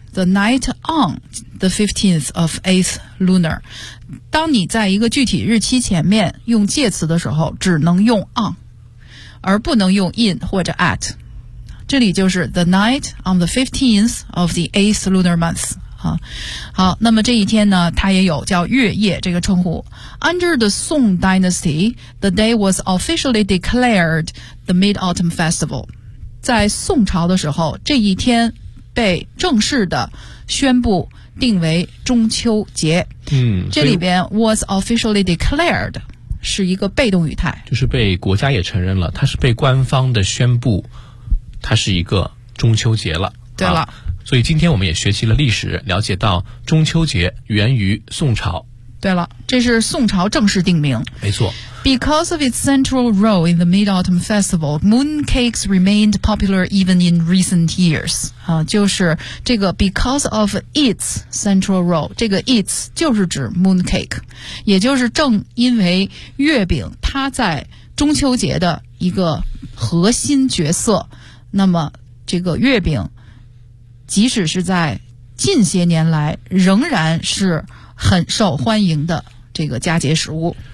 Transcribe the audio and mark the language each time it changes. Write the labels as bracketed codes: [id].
[en] The night on the 15th of 8th lunar， [zh] 当你在一个具体日期前面用介词的时候，只能用 on， 而不能用 in 或者 at。这里就是 [en] the night on the 15th of the 8th lunar month。 [zh] 好，那么这一天呢，它也有叫月夜这个称呼。 [en] Under the Song Dynasty， the day was officially declared the Mid-Autumn Festival。 [zh] 在宋朝的时候，这一天被正式的宣布定为中秋节。嗯，这里边 [en] was officially declared [zh] 是一个被动语态，就是被国家也承认了，它是被官方的宣布它是一个中秋节了。对了，所以今天我们也学习了历史，了解到中秋节源于宋朝。对了，这是宋朝正式定名，没错。 [en] Because of its central role in the Mid-Autumn Festival, mooncakes remained popular even in recent years. [zh] 就是这个 [en] because of its central role, [zh] 这个 its 就是指 mooncake， 也就是正因为月饼它在中秋节的一个核心角色，那么这个月饼即使是在近些年来仍然是很受欢迎的这个佳节食物。